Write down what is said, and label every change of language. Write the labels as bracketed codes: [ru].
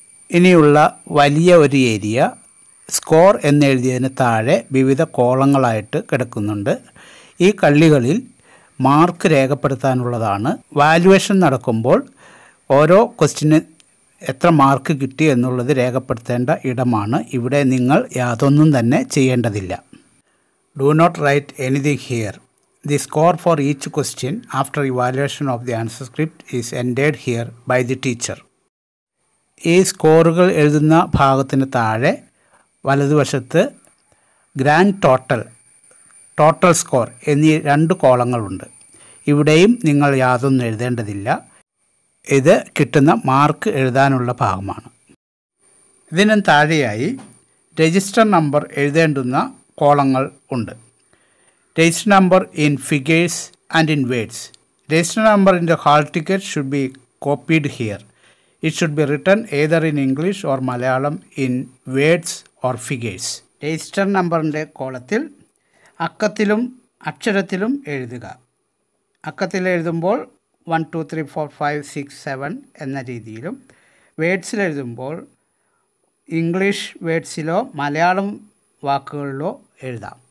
[ml] ഇനിയുള്ള വലിയ ഒരു ഏരിയ സ്കോർ എന്നെഴുതിയതിന് താഴെ വിവിധ കോളങ്ങളായിട്ട് കിടക്കുന്നുണ്ട്. ഈ കള്ളികളിൽ മാർക്ക് രേഖപ്പെടുത്താനുള്ളതാണ്. വാല്യുവേഷൻ നടക്കുമ്പോൾ ഓരോ ക്വസ്റ്റിന് എത്ര മാർക്ക് കിട്ടി എന്നുള്ളത് രേഖപ്പെടുത്തേണ്ട ഇടമാണ്. ഇവിടെ നിങ്ങൾ യാതൊന്നും തന്നെ ചെയ്യേണ്ടതില്ല. [en] Do not write anything here. The score for each question after evaluation of the answer script is entered here by the teacher. [ml] ഈ സ്കോറുകൾ എഴുതുന്ന ഭാഗത്തിന് താഴെ വലതുവശത്ത് ഗ്രാൻഡ് ടോട്ടൽ സ്കോർ എന്നീ 2 കോളങ്ങളുണ്ട്. ഇവിടെയും നിങ്ങൾ യാതൊന്നും എഴുതേണ്ടതില്ല. ഇത് കിട്ടുന്ന മാർക്ക് എഴുതാനുള്ള ഭാഗമാണ്. ഇതിന് താഴെയായി രജിസ്റ്റർ നമ്പർ എഴുതേണ്ടുന്ന കോളങ്ങൾ ഉണ്ട്. [en] Register number in figures and in words. Register number in the hall ticket should be copied here. It should be written either in English or Malayalam in words or figures. [ml] Register നമ്പറിൻ്റെ കോളത്തിൽ അക്കത്തിലും അക്ഷരത്തിലും എഴുതുക. അക്കത്തിൽ എഴുതുമ്പോൾ 1 2 3 4 5 6 7 എന്ന രീതിയിലും വേർഡ്സിൽ എഴുതുമ്പോൾ English വേർഡ്സിലോ Malayalam വാക്കുകളിലോ എഴുതാം.